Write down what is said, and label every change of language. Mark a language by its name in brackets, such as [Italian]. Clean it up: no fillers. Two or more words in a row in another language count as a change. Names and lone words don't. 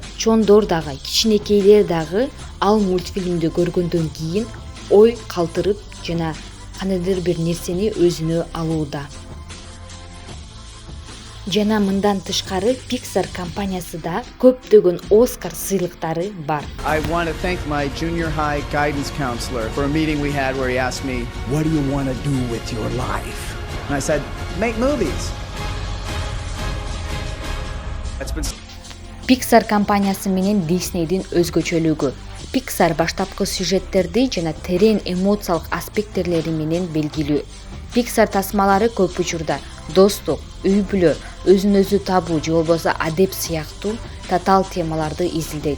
[Kyrgyz] Чоңдор дагы, кичинекейлер дагы ал мультфильмди көргөндөн кийин ой калтырып жана кандайдыр бир нерсени өзүнө алууда. Жана мындан тышкары Pixar компаниясы да көптөгөн Оскар сыйлыктары бар. [English] I want to thank my junior high guidance counselor for a meeting we had where he asked me, "What do you want to do with your life?" And I said, "Make movies." That's been [Kyrgyz] Pixar компаниясы менен Disney'дин өзгөчөлүгү. Pixar баштапкы сюжеттерди жана терең эмоциялык аспекттери менен белгилүү. Pixar тасмалары көп учурда достук, үй-бүлө, өзүн-өзү табуу же болбосо адеп сыяктуу татаал темаларды изилдейт.